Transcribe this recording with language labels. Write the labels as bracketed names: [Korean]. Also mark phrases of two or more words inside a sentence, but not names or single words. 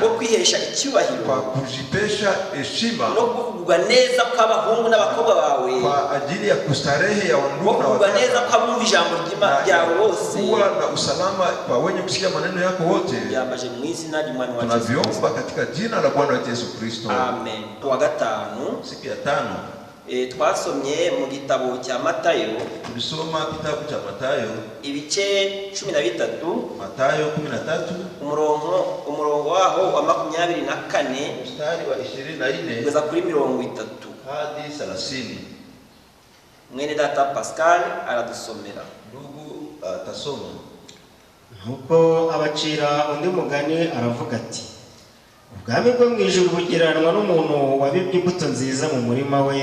[Kinyarwanda] bwo kwihesha icyubahiro [Swahili] kwa kujipesha heshima, [Kinyarwanda] no kuvugwa neza kw'abahungu n'abakobwa bawe, [Swahili] kwa ajili ya kustarehe ya [Kinyarwanda] bwo [Swahili] wandugu na [Kinyarwanda] kuvugwa neza [Swahili] wataka, [Kinyarwanda] kw'abumva ijambo ryawe bose, [Swahili] kuwa na usalama kwa wenye kusikia maneno yako wote. [Kinyarwanda] byambaje mu izina ry'Umwami wacu Yesu Kristo. [Swahili] Tunaviomba katika jina la Bwana wetu Yesu Kristo. [Kinyarwanda] Amen. Kuwa gatanu [Swahili] Siku ya tano [Kinyarwanda] twasomye mu gitabo cya Matayo [Swahili] tulisoma kitabu cha Mathayo, [Kinyarwanda] ibice 13, [Swahili] Mathayo 13 [Kinyarwanda] umurongo waho wa 24 [Swahili] mstari wa 24 [Kinyarwanda] kugeza kuri 30. [Swahili] hadi 30. [Kinyarwanda] Mwene data Pascal aradusomera. [Swahili] Ndugu atasoma. [Kinyarwanda] nuko abacira undi mugani aravuga ati, ubwami bwo mu ijuru bugereranwa n'umuntu wabibye imbuto nziza mu murima we.